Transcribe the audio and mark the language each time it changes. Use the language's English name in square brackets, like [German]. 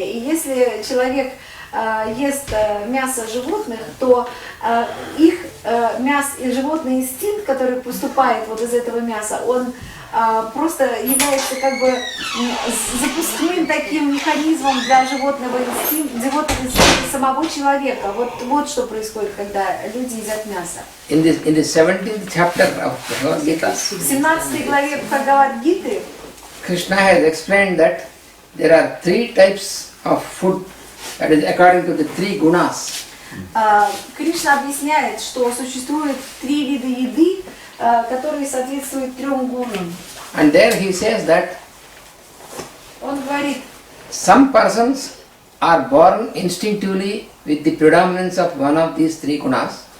[Russian] И если человек ест мясо животных, то их мясо и животный инстинкт, который поступает вот из этого мяса, он просто является как бы запускным таким механизмом для животного инстинкта самого человека. Вот что происходит, когда люди едят мясо. [English] In the 17th chapter of Bhagavad Gita, [Russian] В 17 главе Бхагавад-гиты [English] Krishna has explained that there are 3 types of food, that is according to the 3 gunas. [Russian] Кришна объясняет, что существует 3 вида еды, которые соответствуют 3 гунам. [English] And there he says that [Russian] Он говорит, [English] some persons are born instinctively with the predominance of one of these 3 gunas.